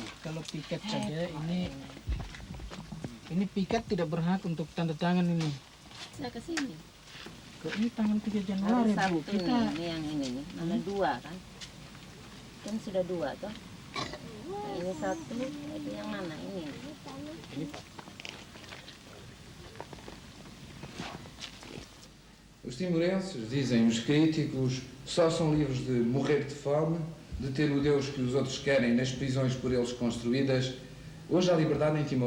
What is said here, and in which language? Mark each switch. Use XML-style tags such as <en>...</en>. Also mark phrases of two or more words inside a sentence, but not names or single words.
<id>Kalau piket saja ini piket tidak berhak untuk tanda tangan ini. Saya ke sini. Ini tanggal 3 Januari Bu. Kita ini yang ini nih, mana 2 kan? Kan sudah 2 toh. Ini 1, itu yang mana ini?</id> <pt>Os timorenses, dizem os críticos, só são livres de morrer de fome, de ter o Deus que os outros querem nas prisões por eles construídas. Hoje há liberdade em Timor?</pt>